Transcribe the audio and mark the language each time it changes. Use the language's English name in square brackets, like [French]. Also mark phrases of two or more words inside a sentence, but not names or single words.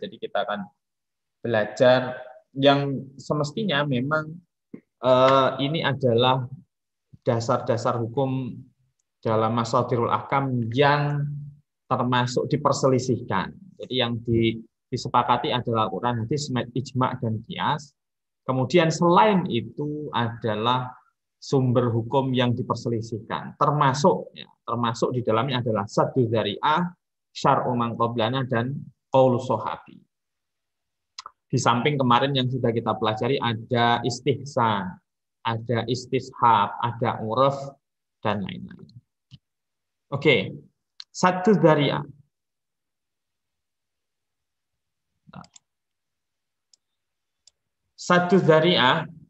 [Indonesian] Jadi kita akan belajar yang semestinya memang ini adalah dasar-dasar hukum dalam [Arabic] masadirul ahkam [Indonesian] yang termasuk diperselisihkan. Jadi yang disepakati adalah Quran, hadis, ijma' dan qiyas. Kemudian selain itu adalah sumber hukum yang diperselisihkan. Termasuk di dalamnya adalah [Arabic] saddu dzari'ah, syar'u man qablana [Indonesian] dan [Arabic] qaulus shahabi. [Indonesian] Di samping kemarin yang sudah kita pelajari ada istihsan, ada istishab, ada uruf dan lain-lain. [Arabic] Oke, saddu dzari'ah. Saddu dzari'ah.